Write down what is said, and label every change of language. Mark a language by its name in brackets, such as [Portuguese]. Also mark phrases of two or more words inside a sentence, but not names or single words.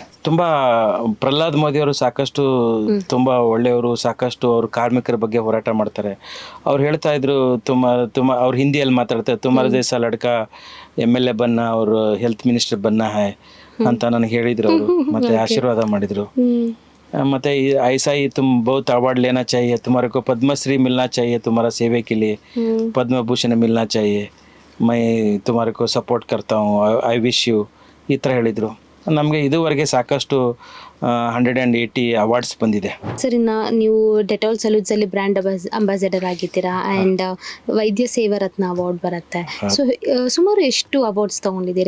[Kannada] ತುಂಬ ಪ್ರಹ್ಲಾದ್ ಮೋದಿಯವರು ಸಾಕಷ್ಟು ತುಂಬ ಒಳ್ಳೆಯವರು, ಸಾಕಷ್ಟು ಅವರು ಕಾರ್ಮಿಕರ ಬಗ್ಗೆ ಹೋರಾಟ ಮಾಡ್ತಾರೆ. ಅವ್ರು ಹೇಳ್ತಾ ಇದ್ರು, ತುಂಬ ಅವ್ರು ಹಿಂದಿಯಲ್ಲಿ ಮಾತಾಡ್ತಾರೆ, [Hindi] तुम्हारा जैसा लड़का MLA बनना, [Kannada] ಅವರು [Hindi] हेल्थ मिनिस्टर बनना है [Kannada] ಅಂತ ನನಗೆ ಹೇಳಿದ್ರು ಅವರು. ಮತ್ತು ಆಶೀರ್ವಾದ ಮಾಡಿದರು. ಮತ್ತು [Hindi] ऐसा ही तुम बहुत अवार्ड लेना चाहिए, तुम्हारे को पद्मश्री मिलना चाहिए तुम्हारा सेवे के लिए, पद्म भूषण मिलना चाहिए, मैं तुम्हारे को सपोर्ट करता हूँ, [English] I wish you, [Kannada] ಈ ಥರ ಹೇಳಿದರು. ನಮಗೆ ಇದುವರೆಗೆ ಸಾಕಷ್ಟು 180 ಅವಾರ್ಡ್ಸ್ ಬಂದಿದೆ. ಸರ್, ಇನ್ನು ನೀವು ಡೆಟಾಲ್ ಸಲೂನ್ಸಲ್ಲಿ [English] brand ambassador [Kannada] ಆಗಿದ್ದೀರಾ, ಆ್ಯಂಡ್ ವೈದ್ಯ ಸೇವಾ ರತ್ನ ಅವಾರ್ಡ್ ಬರುತ್ತೆ. ಸೊ ಸುಮಾರು ಎಷ್ಟು ಅವಾರ್ಡ್ಸ್ ತೊಗೊಂಡಿದ್ದೀರಿ?